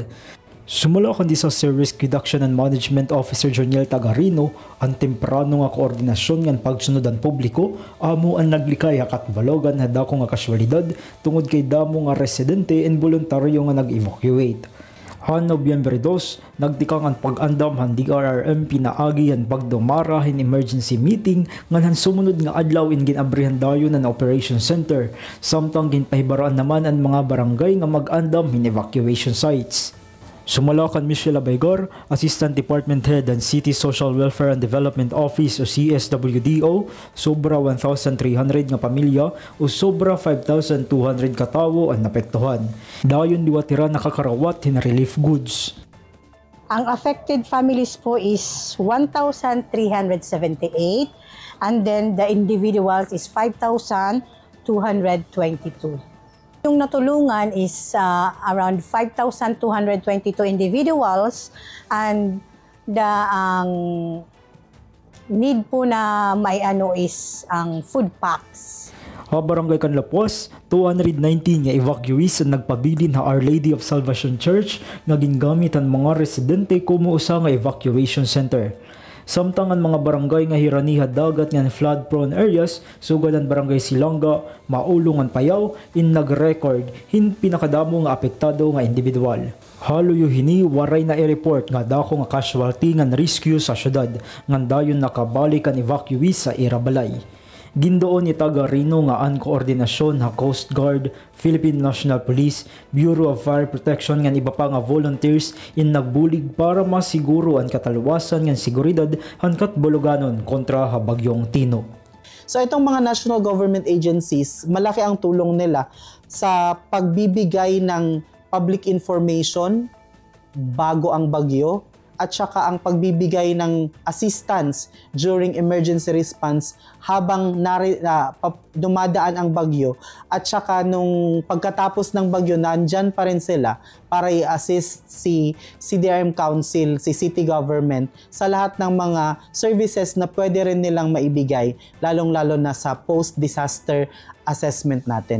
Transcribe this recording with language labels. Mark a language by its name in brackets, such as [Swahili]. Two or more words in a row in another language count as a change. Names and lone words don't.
[Waray] Sumala kan [English] Disaster Risk Reduction and Management Officer [Waray] Joniel Tagarino ang temprano nga koordinasyon ngan pagsunodan publiko amo ang naglikay ha Catbalogan na dako nga kasyualidad tungod kay damo nga residente and voluntaryo nga nag-evacuate. Han Nobyembre 2, nagtikang ang pag-andam han DRRM pinaagi han pagdumara hin [English] emergency meeting [Waray] ngan han sumunod nga adlaw in ginabrihan dayon ang [English] operation center [Waray] samtang ginpahibaraan naman ang mga barangay nga mag-andam hin [English] evacuation sites. [Waray] Sumalakan Michelle Abaygar, Assistant Department Head and City Social Welfare and Development Office o CSWDO, sobra 1,300 nga pamilya o sobra 5,200 katawo ang napektuhan. Dayon liwatira nakakarawat hin relief goods. [English] Ang affected families po is 1,378 and then the individuals is 5,222. [Filipino] Yung natulungan [English] is around 5,222 individuals and the need [Filipino] po na may [English] is ang food packs. [Waray] Ha Barangay Canlapuas, 219 nga evacuees ang nagpabilin ha Our Lady of Salvation Church nga gingamit ang mga residente kumo usa nga [English] evacuation center. [Waray] Samtang ang mga barangay nga hiraniha dagat nga [English] flood-prone areas, [Waray] sugad ang barangay Silanga, Maulong ang Payaw, in nag-record hin pinakadamo nga apektado nga individual. Haluyo hini waray na i-report nga dako nga casualty nga rescue sa syudad, nga dayon nakabalik ang evacuees sa Irabalay. Gindoon ni Tagarino nga ang koordinasyon ha Coast Guard, Philippine National Police, Bureau of Fire Protection nga iba pa nga volunteers in nagbulig para masiguro ang kataluwasan ng seguridad han Catbaloganon kontra ha Bagyong Tino. [Filipino] So itong mga [English] national government agencies, [Filipino] malaki ang tulong nila sa pagbibigay ng [English] public information [Filipino] bago ang bagyo at saka ang pagbibigay ng assistance [English] during emergency response [Filipino] habang dumadaan ang bagyo at saka nung pagkatapos ng bagyo nandyan pa rin sila para i-assist si CDRM Council, si City Government sa lahat ng mga services na pwede rin nilang maibigay lalong-lalo na sa [English] post-disaster assessment [Filipino] natin.